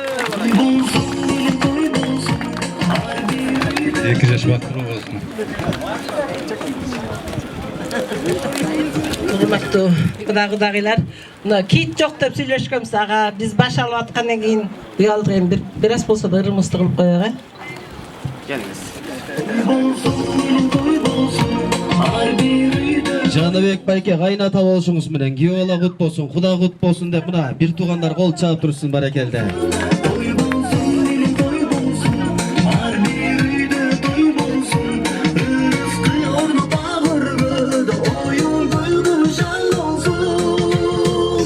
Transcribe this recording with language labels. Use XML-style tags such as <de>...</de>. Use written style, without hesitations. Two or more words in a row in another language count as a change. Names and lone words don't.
<ky>Эки жаш бактыруу болсун. Урматтуу кудагыйлар, мына кийит жок деп сүйлөшкөнбүз. Ага биз баш алып аткандан кийин уялдык эми бир аз болсо да ырымыбызды кылып коелу. Келиңиз. Toy bolsun, toy bolsun, har bir Жаныбек байке кайната болушуңуз менен күйөө бала кут болсун, Куда кут болсун деп мына бир туугандар кол чаап турушсун баракелде. Той болсун, элим той болсун, ар бир үйдө той болсун. Рызкы орну багыргыда, оюн күлгү жан болсун.</ky>